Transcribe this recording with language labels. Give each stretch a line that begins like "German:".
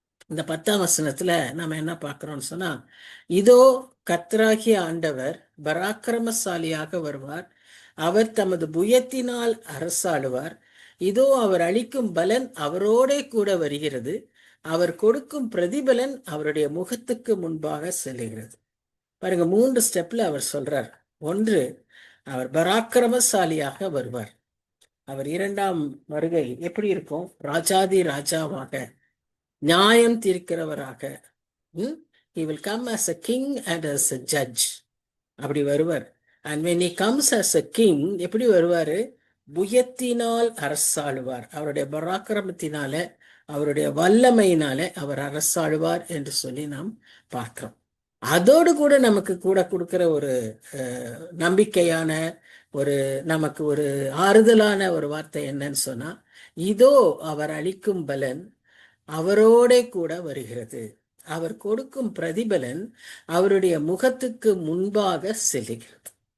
Tamil: இந்த 10ஆம் வசனத்துல நம்ம என்ன பார்க்கிறோம்னு சொன்னா, இதோ கர்த்தராகிய ஆண்டவர் பராக்கிரமசாலியாக வருவார், அவர் தமது புயத்தினால் அரசாளுவார், இதோ அவர் அளிக்கும் பலன் அவரோடே கூட வருகிறது, அவர் கொடுக்கும் பிரதிபலன் அவருடைய முகத்துக்கு முன்பாக செல்லுகிறது. பாருங்க, 3 ஸ்டெப்ல அவர் சொல்றார். ஒன்று, அவர் பராக்கிரமசாலியாக வருவார். அவர் 2ஆம் வருகை எப்படி இருக்கும், ராஜாதி ராஜாவாக, நியாயம் தீர்க்கிறவராக.
English: He will come as a king and as a judge.
Tamil: அப்படி வருவார்.
English: And when he comes as a king,
Tamil: எப்படி வருவாரு, புயத்தினால் அரசாளுவார். அவருடைய பராக்கிரமத்தினால, அவருடைய வல்லமையினால அவர் அரசாளுவார் என்று சொல்லி நாம் பார்க்கிறோம். அதோடு கூட நமக்கு கூட கொடுக்கிற ஒரு நம்பிக்கையான நமக்கு ஒரு ஆறுதலான ஒரு வார்த்தை என்னன்னு சொன்னா, இதோ அவர் அளிக்கும் பலன் அவரோட கூட வருகிறது, அவர் கொடுக்கும் பிரதிபலன் அவருடைய முகத்துக்கு முன்பாக செல்லுகிறது.